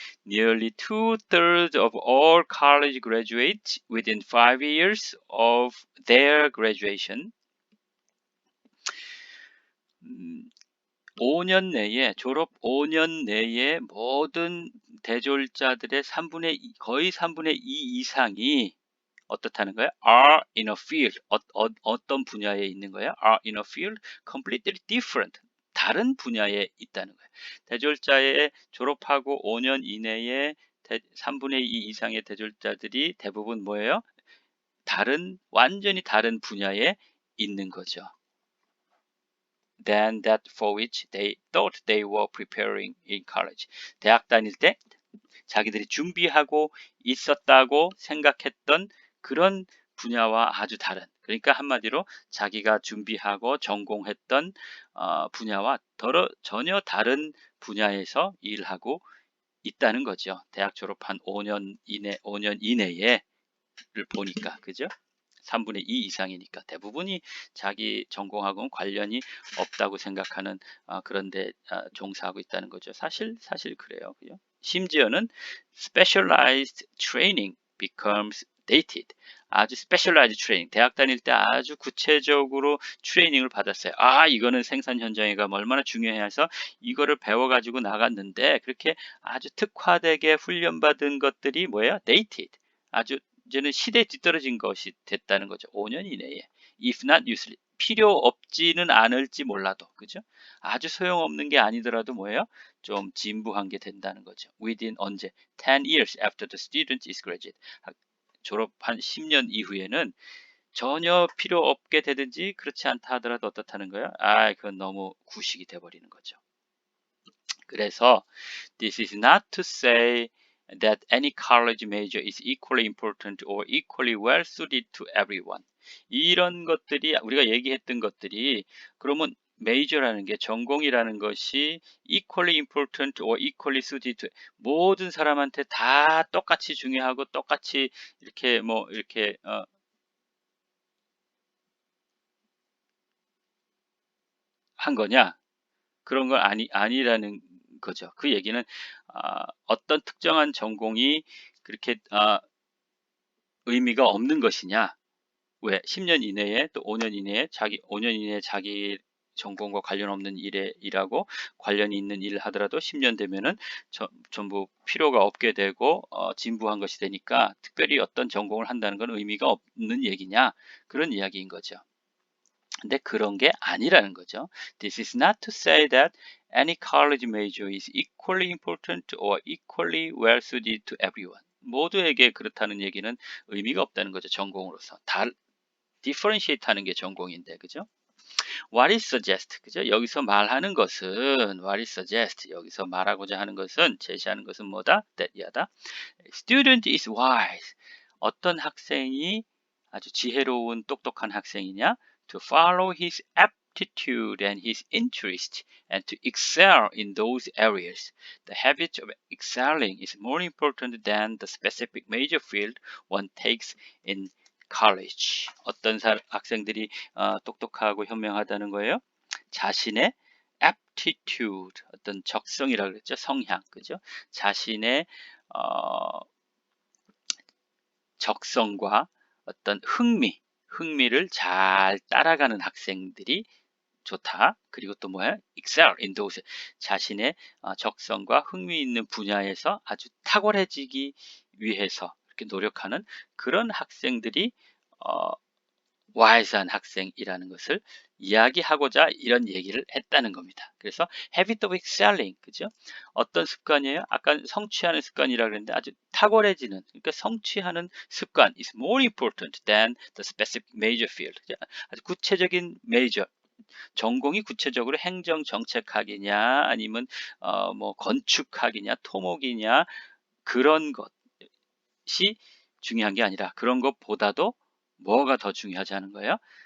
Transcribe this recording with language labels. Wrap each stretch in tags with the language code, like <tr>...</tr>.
<en>Nearly 2/3 of all college graduates within 5 years of their graduation</en> <ko>5년 내에 졸업 5년 내에 모든 대졸자들의 거의 3분의 2 이상이 어떻다는 거예요?</ko> <en>Are in a field.</en> <ko>어떤 분야에 있는 거예요?</ko> <en>Are in a field completely different.</en> <ko>다른 분야에 있다는 거예요. 대졸자에 졸업하고 5년 이내에 3분의 2 이상의 대졸자들이 대부분 뭐예요? 완전히 다른 분야에 있는 거죠.</ko> <en>Than that for which they thought they were preparing in college.</en> <ko>대학 다닐 때 자기들이 준비하고 있었다고 생각했던 그런 분야와 아주 다른, 그러니까 한마디로 자기가 준비하고 전공했던 분야와 전혀 다른 분야에서 일하고 있다는 거죠. 대학 졸업한 5년 이내에를 보니까, 그죠? 3분의 2 이상이니까 대부분이 자기 전공하고는 관련이 없다고 생각하는 그런데 종사하고 있다는 거죠. 사실 그래요. 그죠? 심지어는</ko> <en>specialized training becomes dated.</en> <ko>아주</ko> <en>specialized training.</en> <ko>대학 다닐 때 아주 구체적으로 트레이닝을 받았어요. 이거는 생산 현장에 가면 얼마나 중요해서 이거를 배워가지고 나갔는데 그렇게 아주 특화되게 훈련받은 것들이 뭐예요?</ko> <en>dated.</en> <ko>아주 이제는 시대에 뒤떨어진 것이 됐다는 거죠. 5년 이내에.</ko> <en>If not useless.</en> <ko>필요 없지는 않을지 몰라도, 그죠? 아주 소용없는 게 아니더라도 뭐예요? 좀 진부한 게 된다는 거죠.</ko> <en>Within</en> <ko>언제?</ko> <en>10 years after the student is graduate.</en> <ko>졸업한 10년 이후에는 전혀 필요 없게 되든지 그렇지 않다 하더라도 어떻다는 거예요? 그건 너무 구식이 돼버리는 거죠. 그래서</ko> <en>this is not to say that any college major is equally important or equally well suited to everyone.</en> <ko>이런 것들이 우리가 얘기했던 것들이 그러면 메이저라는 게 전공이라는 것이</ko> <en>equally important or equally suited to</en> <ko>모든 사람한테 다 똑같이 중요하고 똑같이 이렇게 이렇게 한 거냐? 그런 건 아니라는 거죠. 그 얘기는 어떤 특정한 전공이 그렇게 의미가 없는 것이냐? 왜 10년 이내에 또 5년 이내에 5년 이내에 자기 전공과 관련 없는 일에 일하고 관련이 있는 일을 하더라도 10년 되면은 전부 필요가 없게 되고 진부한 것이 되니까 특별히 어떤 전공을 한다는 건 의미가 없는 얘기냐? 그런 이야기인 거죠. 근데 그런 게 아니라는 거죠.</ko> <en>This is not to say that any college major is equally important or equally well suited to everyone.</en> <ko>모두에게 그렇다는 얘기는 의미가 없다는 거죠. 전공으로서. differentiate 하는 게 전공인데, 그죠?</ko> <en>What is suggest,</en> <ko>그죠? 여기서 말하는 것은,</ko> <en>what is suggest,</en> <ko>여기서 말하고자 하는 것은, 제시하는 것은 뭐다?</ko> <en>that이하다. Student is wise.</en> <ko>어떤 학생이 아주 지혜로운 똑똑한 학생이냐?</ko> <en>To follow his aptitude and his interest and to excel in those areas. The habit of excelling is more important than the specific major field one takes in college.</en> <ko>어떤 학생들이 똑똑하고 현명하다는 거예요? 자신의 aptitude, 어떤 적성이라고 그랬죠. 성향, 그죠? 자신의 적성과 어떤 흥미를 잘 따라가는 학생들이 좋다. 그리고 또 뭐야?</ko> <en>excel in those,</en> <ko>자신의 적성과 흥미 있는 분야에서 아주 탁월해지기 위해서 이렇게 노력하는 그런 학생들이 wise한 학생이라는 것을 이야기하고자 이런 얘기를 했다는 겁니다. 그래서 habit of excelling, 그죠? 어떤 습관이에요? 아까 성취하는 습관이라고 그랬는데 아주 탁월해지는, 그러니까 성취하는 습관</ko> <en>is more important than the specific major field.</en> <ko>그죠? 아주 구체적인 major, 전공이 구체적으로 행정 정책학이냐 아니면 뭐 건축학이냐 토목이냐 그런 것이 중요한 게 아니라, 그런 것보다도 뭐가 더 중요하지 않은 거예요?</ko>